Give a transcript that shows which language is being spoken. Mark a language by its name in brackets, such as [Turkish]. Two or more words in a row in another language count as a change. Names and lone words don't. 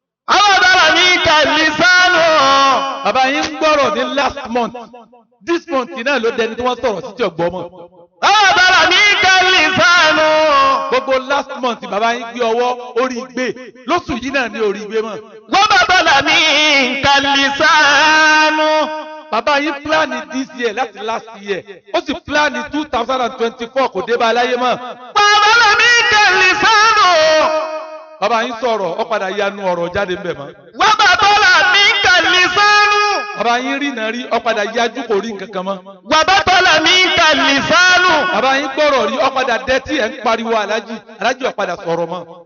[Arabic] وبطل منك اللسان. [Yoruba] Bàbá yín ń gbọ́rọ̀ ní [English] last month. This month [Yoruba] náà ló dẹni tí wọ́n sọ̀rọ̀ sí tí ò gbọ́ mọ́. [Arabic] وبطل منك اللسان. [Yoruba] Gbogbo [English] last month [Yoruba] bàbá yín gbé ọwọ́ orí gbé. Lóṣù yìí náà ni orí gbé mọ́. [Arabic] وبطل منك اللسان. [Yoruba] Bàbá yín [English] plan this year [Yoruba] láti [English] last year. [Yoruba] Ó sì plan two thousand and twenty-four kò dé bá a láyé mọ́. [Arabic] وبطل منك اللسان. [Yoruba] Bàbá yín sọ̀rọ̀, ó padà yanu ọ̀rọ̀ jáde ńbẹ̀ mọ́. [Arabic] وبطل منك اللسان. [Yoruba] Bàbá yín rí iná rí, ó padà yájú kò rí nǹkan kan mọ́. [Arabic] وبطل منك اللسان. [Yoruba] Bàbá yín gbọ́rọ̀ rí, ó padà dẹ́tí ẹ̀ ń pariwo Alhaji, Alhaji ó padà sọ̀rọ̀ mọ́.